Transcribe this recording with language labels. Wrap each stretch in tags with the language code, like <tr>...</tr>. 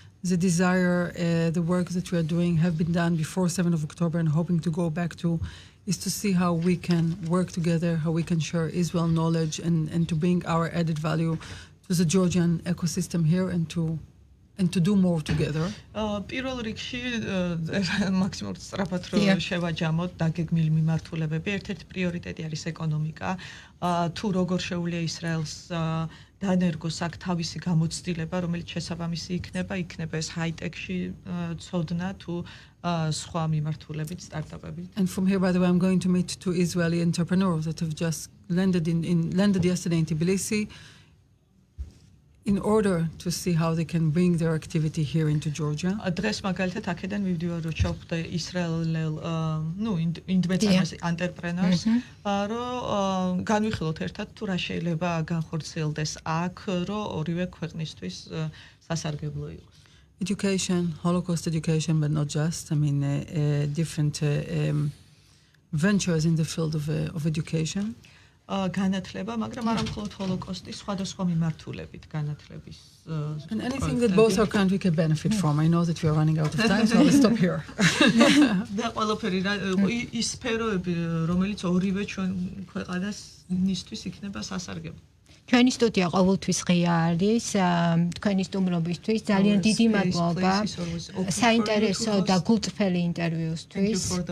<en>The desire, the work that we are doing have been done before 7th of October and hoping to go back to is to see how we can work together, how we can share Israel knowledge and to bring our added value to the Georgian ecosystem here and to do more together.</en> <ka>პირველ რიგში მაქსიმალურად სწრაფად რომ შევაჯამოთ დაგეგმილი მიმართულებები. ერთ-ერთი პრიორიტეტი არის ეკონომიკა. თუ როგორ შეუძლია ისრაელს დანერგოს აქ თავისი გამოცდილება, რომელიც შესაბამისი იქნება ეს ჰაი-ტექში ცოდნა თუ სხვა მიმართულებით, სტარტაპებით.</ka> <en>And from here, by the way, I'm going to meet two Israeli entrepreneurs that have just landed yesterday in Tbilisi in order to see how they can bring their activity here into Georgia.</en> <ka>დღეს მაგალითად აქედან მივდივარ, რომ ჩავხვდე ისრაელელ ინდივიდუალურ ანტერპრენორს, რომ განვიხილოთ ერთად თუ რა შეიძლება განხორციელდეს აქ, რომ ორივე ქვეყნისთვის სასარგებლო იყოს.</ka> <en>Education, Holocaust education, but not just. I mean, different ventures in the field of education.</en> <ka>განათლება, მაგრამ არა მხოლოდ ჰოლოკოსტის, სხვადასხვა მიმართულებით განათლების.</ka> <en>And anything that both our country can benefit from. I know that we are running out of time, so I'll stop here.</en> <ka>და ყველაფერი ის სფეროები, რომელიც ორივე ჩვენ ქვეყანასთვის იქნება სასარგებლო. ჩვენი სტუდია ყოველთვის ღია არის თქვენი სტუმრობისთვის. ძალიან დიდი მადლობა საინტერესო და გულწრფელი ინტერვიუსთვის.</ka>